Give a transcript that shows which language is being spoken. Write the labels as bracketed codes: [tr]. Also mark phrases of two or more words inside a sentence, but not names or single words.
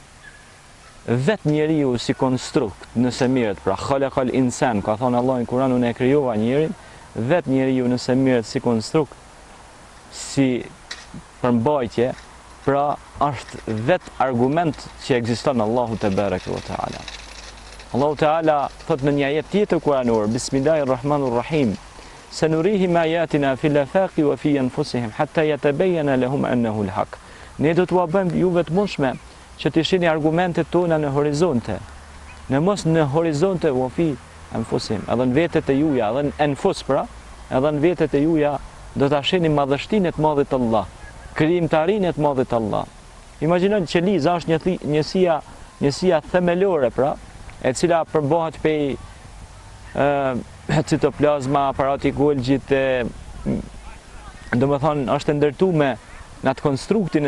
[sq] Vetë njeriu si konstrukt, nëse mirët, pra [ar] خلق الإنسان, [sq] ka thonë Allah në Kur'an, unë e krijova njerin, vetë njeriu nëse mirët si konstrukt, si përmbajtje, pra është vetë argument që ekziston Allahu [ar] تبارك وتعالى. [sq] Allahu Teala thot në një ajet tjetër kuranor, Bismillahirrahmanirrahim, [ar] سنريهم آياتنا في الآفاق وفي أنفسهم حتى يتبين لهم أنه الحق. [sq] Ne do t'ua bëjmë juve të mundshme që të shihni argumentet tona në horizonte. Në mos në horizonte [ar] وفي أنفسهم, [sq] edhe në vetët e juja, edhe në anfus pra, edhe në vetët e juja do ta shihni madhështinë e të madhit të Allah, krijimtarinë e të madhit të Allah. Imagjinoni që liza është njësia themelore pra, e cila përbohet prej citoplazma, aparati Golgjit, domethënë është ndërtuar në atë konstruktin